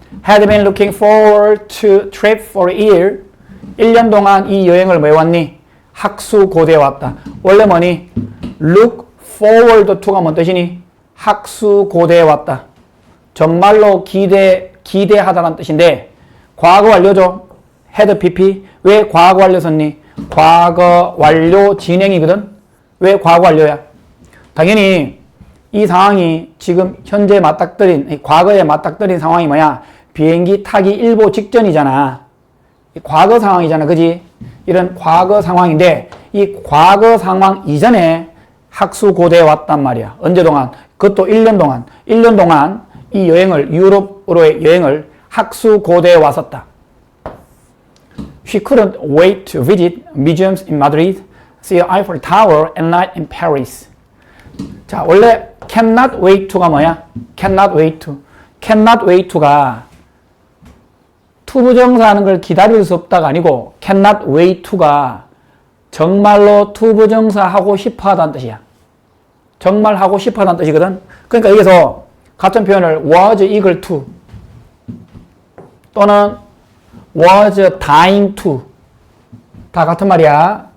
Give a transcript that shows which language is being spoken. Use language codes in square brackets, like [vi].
[en] Had been looking forward to trip for a year. [ko] 1년 동안 이 여행을 뭐 해왔니? 학수고대에 왔다. 원래 뭐니? look forward to가 뭔 뜻이니? 학수고대에 왔다. 정말로 기대하다는 뜻인데 과거 완료죠. had pp. 왜 과거 완료 썼니? 과거 완료 진행이거든. 왜 과거 완료야? 당연히 이 상황이 지금 현재 맞닥뜨린 과거에 맞닥뜨린 상황이 뭐야? 비행기 타기 일보 직전이잖아. 과거 상황이잖아. 그지? 이런 과거 상황인데 이 과거 상황 이전에 학수고대에 왔단 말이야. 언제 동안? 그것도 1년 동안. 1년 동안 이 여행을 유럽으로의 여행을 학수고대에 왔었다. [en] She couldn't wait to visit museums in Madrid, see Eiffel Tower and night in Paris. [ko] 자, 원래 cannot wait to가 뭐야? cannot wait to. cannot wait to가 투부정사 하는 걸 기다릴 수 없다가 아니고 cannot wait to가 정말로 투부정사 하고 싶어 하다는 뜻이야. 정말 하고 싶어 하다는 뜻이거든. 그러니까 여기서 같은 표현을 was eager to 또는 was dying to 다 같은 말이야.